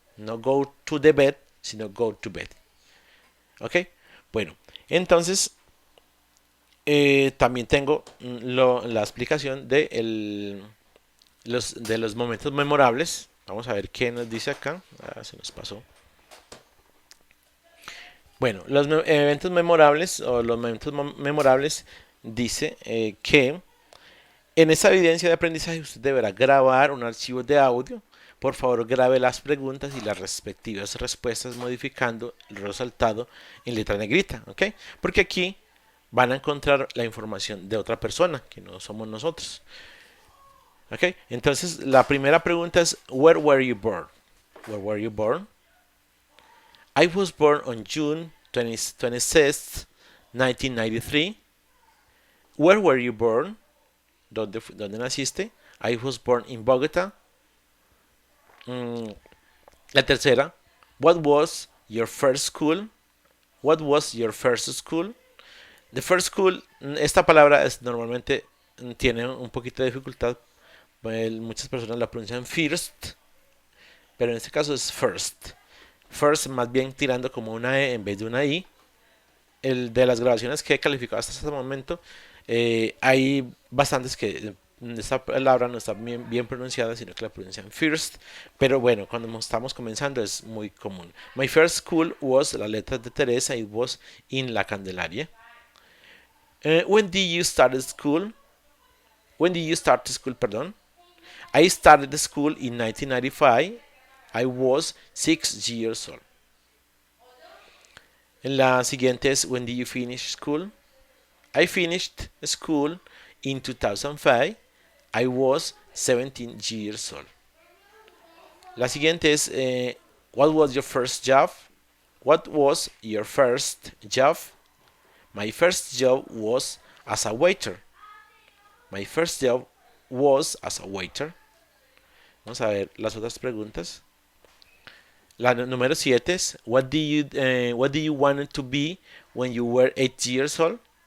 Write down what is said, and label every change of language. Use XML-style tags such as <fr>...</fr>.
<es>No</es> <en>go to the bed,</en> <es>sino</es> <en>go to bed. ¿Ok?</en> <es>Bueno, entonces también tengo la explicación de los momentos memorables. Vamos a ver qué nos dice acá. Ah, se nos pasó. Bueno, los eventos memorables o los momentos memorables dice que en esta evidencia de aprendizaje usted deberá grabar un archivo de audio. Por favor, grabe las preguntas y las respectivas respuestas modificando el resaltado en letra negrita, ¿ok? Porque aquí van a encontrar la información de otra persona, que no somos nosotros. ¿Ok? Entonces, la primera pregunta es,</es> <en>where were you born? Where were you born? I was born on June 26th, 1993. Where were you born?</en> <es>¿Dónde naciste?</es> <en>I was born in Bogota.</en> <es>La tercera,</es> <en>what was your first school? What was your first school? The first school,</en> <es>esta palabra normalmente tiene un poquito de dificultad. Muchas personas la pronuncian first, pero en este caso es first. First más bien tirando como una E en vez de una I. El de las grabaciones que he calificado hasta este momento, hay bastantes que esta palabra no está bien pronunciada, sino que la pronuncian first. Pero bueno, cuando estamos comenzando es muy común.</es> <en>My first school was,</en> <es>la letra de Teresa,</es> <en>it was in La Candelaria. When did you start school? When did you start school,</en> <es>perdón?</es> <en>I started school in 1995. I was 6 years old.</en> <es>La siguiente es,</es> <en>when did you finish school? I finished school in 2005. I was 17 years old.</en> <es>La siguiente es,</es> <en>what was your first job? What was your first job? My first job was as a waiter. My first job was as a waiter.</en> <es>Vamos a ver las otras preguntas. La número 7 es,</es> <en>what do you want to be when you were 8 years old?</en>